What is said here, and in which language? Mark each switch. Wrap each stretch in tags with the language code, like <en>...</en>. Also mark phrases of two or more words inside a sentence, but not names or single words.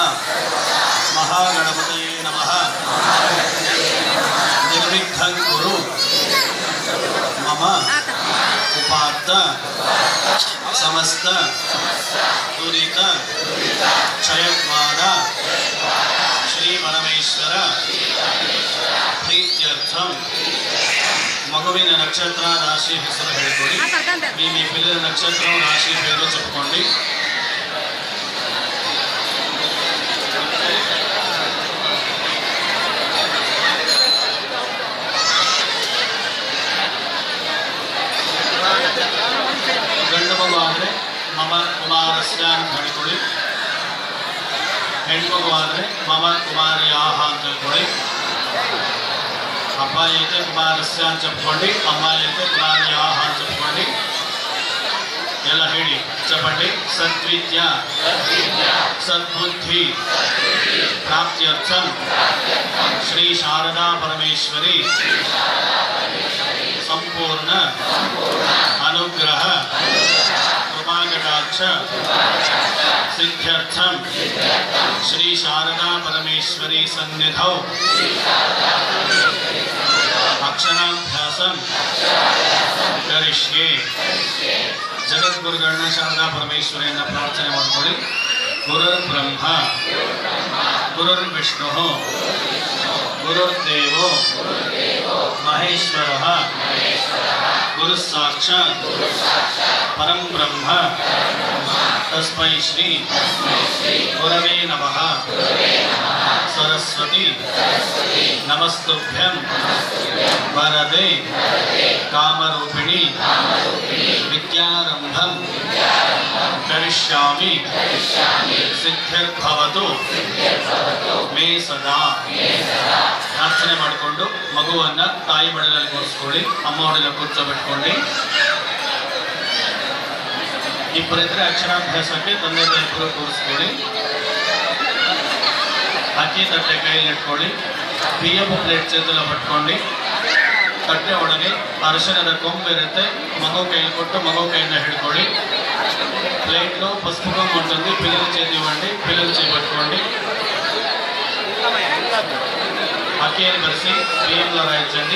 <sa>महागणपतये नमः। निर्विघ्नं कुरु मम उपात्त समस्त दुरित क्षयद्वारा श्री परमेश्वर प्रीत्यर्थं</sa> <kn>ಮಗುವಿನ ನಕ್ಷತ್ರ ರಾಶಿ ಹೆಸರು ಹೇಳಿಕೊಳ್ಳಿ.</kn> <te>మీ పిల్లల నక్షత్రం రాశి పేరు చెప్పుకోండి.</te> <kn>ಗಂಡು ಮಗು ಆದರೆ</kn> <sa>ಮಮ ಕುಮಾರಸ್ಯ</sa> <kn>ಅಂತ ಹೇಳಿಕೊಳ್ಳಿ. ಹೆಣ್ಮಗು ಆದರೆ</kn> <sa>ಮಮ ಕುಮಾರ್ಯಾಹ</sa> <kn>ಅಂತ ಹೇಳ್ಕೊಳ್ಳಿ.</kn> <te>అబ్బాయి అయితే కుమారస్య అని చెప్పుకోండి, అమ్మాయి అయితే కుమార్యాహ అని చెప్పుకోండి. ఎలా ಹೇಳಿ చెప్పండి.</te> <sa>సద్విద్య సద్బుద్ధి ప్రాప్త్యర్థం శ్రీ శారదా పరమేశ్వరి సంపూర్ణ అనుగ్రహ కృపాకటాక్ష సిద్ధ్యర్థం శ్రీ శారదా పరమేశ్వరి సన్నిధౌ ಅಕ್ಷರಾಭ್ಯಾಸಂ ಕರಿಷ್ಯೆ.</sa> <kn>ಜಗದ್ಗುರುಗಳನ್ನ ಶಾರದಾ ಪರಮೇಶ್ವರಿಯನ್ನ ಪ್ರಾರ್ಥನೆ ಮಾಡಿಕೊಳ್ಳಿ.</kn> <sa>ಗುರುರ್ ಬ್ರಹ್ಮ ಗುರುರ್ ವಿಷ್ಣು ಗುರುರ್ದೇವೋ ಮಹೇಶ್ವರ ಗುರು ಸಾಕ್ಷಾತ್ ಪರಂ ಬ್ರಹ್ಮ ತಸ್ಮೈ ಶ್ರೀ ಗುರವೇ ನಮಃ. सरस्वती नमस्तुभ्यं वरदे कामरूपिणी विद्यारंभं करिष्यामि सिद्धिर्भवतु मे सदा.</sa> <kn>ಪ್ರಾರ್ಥನೆ ಮಾಡಿಕೊಂಡು ಮಗುವನ್ನ ತಾಯಿ ಮಡಿಲಲ್ಲಿ ಕೂರಿಸ್ಕೊಳ್ಳಿ. ಅಮ್ಮ ಮಡಿಲಲ್ಲಿ ಕೂರ್ಚೋಬಿಟ್ಕೊಂಡು ಇಬ್ಬರಿದ್ರೆ ಅಕ್ಷರಾಭ್ಯಾಸಕ್ಕೆ ತಂದೆ ತಾಯಿ ಕೂರಿಸ್ಕೊಳ್ಳಿ. ಅಕ್ಕಿ ತಟ್ಟೆ ಕೈಯಲ್ಲಿ ಇಟ್ಕೊಳ್ಳಿ.</kn> <te>ಬಿಯ್ಯಪ್ಪು ಪ್ಲೇಟ್ చేతిలో పట్టుకోండి.</te> <kn>ತಟ್ಟೆ ಒಳಗೆ ಅರಿಶಿಣದ ಕೊಂಬು ಇರುತ್ತೆ. ಮಗು ಕೈಯಲ್ಲಿ ಕೊಟ್ಟು ಮಗು ಕೈಯಿಂದ ಹಿಡ್ಕೊಳ್ಳಿ.</kn> <te>ప్లేట్లో పసుపు కొమ్ము ఉంటుంది. పిల్లల చేతి ఇవ్వండి. పిల్లల చేయి పట్టుకోండి.</te> <kn>ಅಕ್ಕಿನಿ ಬರಿಸಿ</kn> <te>బియ్యంలో రాయించండి.</te>